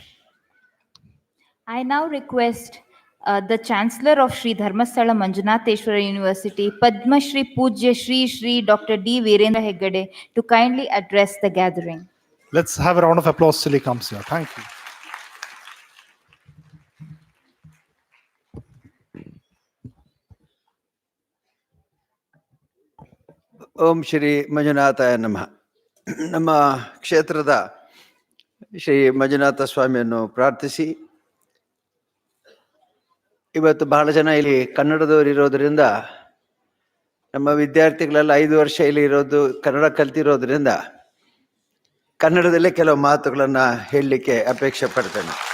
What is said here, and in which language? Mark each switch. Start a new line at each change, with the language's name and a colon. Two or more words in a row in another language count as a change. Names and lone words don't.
English: I now request the Chancellor of Sri Dharmasthala Manjunatheshwara University, Padma Shri Pujya Shri Dr. D. Virendra Hegde, to kindly address the gathering. Let's have a round of applause till he comes here. Thank you.
Sanskrit: ಓಂ ಶ್ರೀ ಮಂಜುನಾಥಾಯ ನಮಃ.
Kannada: ನಮ್ಮ ಕ್ಷೇತ್ರದ ಶ್ರೀ ಮಂಜುನಾಥ ಸ್ವಾಮಿಯನ್ನು ಪ್ರಾರ್ಥಿಸಿ, ಇವತ್ತು ಬಹಳ ಜನ ಇಲ್ಲಿ ಕನ್ನಡದವರು ಇರೋದ್ರಿಂದ, ನಮ್ಮ ವಿದ್ಯಾರ್ಥಿಗಳೆಲ್ಲ 5 ವರ್ಷ ಇಲ್ಲಿ ಇರೋದು, ಕನ್ನಡ ಕಲ್ತಿರೋದ್ರಿಂದ ಕನ್ನಡದಲ್ಲೇ ಕೆಲವು ಮಾತುಗಳನ್ನು ಹೇಳಲಿಕ್ಕೆ ಅಪೇಕ್ಷೆ ಪಡ್ತೇನೆ.